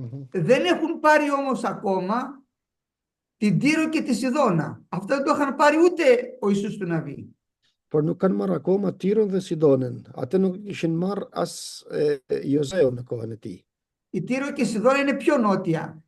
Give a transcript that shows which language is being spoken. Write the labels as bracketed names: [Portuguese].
[Greek] Δεν έχουν πάρει όμως ακόμα την Τύρο και τη Σιδώνα. Αυτά δεν το είχαν πάρει ούτε ο Ιησούς του Ναβί. [Albanian] Por nuk kanë marrë akoma Tiron dhe Sidonën. Atë nuk ishin marrë as Jozeu në kohën e tij. [Greek] Η Τύρο και η Σιδώνα είναι πιο νότια.